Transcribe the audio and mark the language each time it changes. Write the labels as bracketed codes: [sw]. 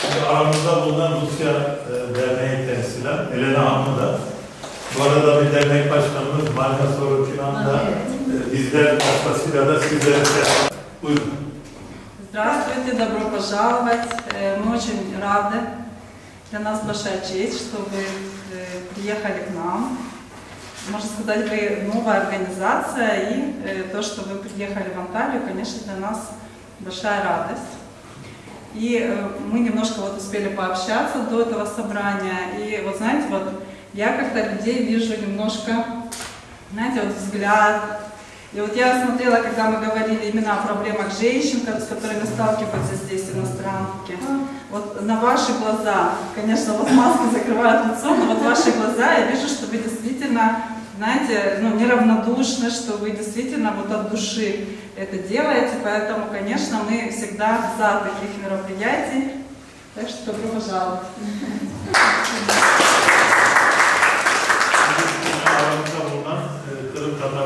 [tr] Aramızda bulunan Rusya Derneği temsilen Elena Hanım da, bu arada bir dernek başkanımız Marga Sorokinan da bizler vasıtasıyla da sizlere selam. Buyurun. [ru] Здравствуйте, добро пожаловать. Мы очень рады. Для нас большая честь, что вы приехали к нам. Можно сказать, вы новая организация, и то, что вы приехали в Анталию, конечно, для нас большая радость. И мы немножко вот успели пообщаться до этого собрания. И вот знаете, вот я как-то людей вижу немножко, знаете, вот взгляд. И вот я смотрела, когда мы говорили именно о проблемах женщин, с которыми сталкиваются здесь иностранки. Вот на ваши глаза, конечно, вот маска закрывает лицо, но вот ваши глаза, я вижу, что вы действительно, знаете, ну, неравнодушны, что вы действительно вот от души это делаете, поэтому, конечно, мы всегда за таких мероприятий. Так что добро пожаловать. [tr] Aramızda bulunan Kırım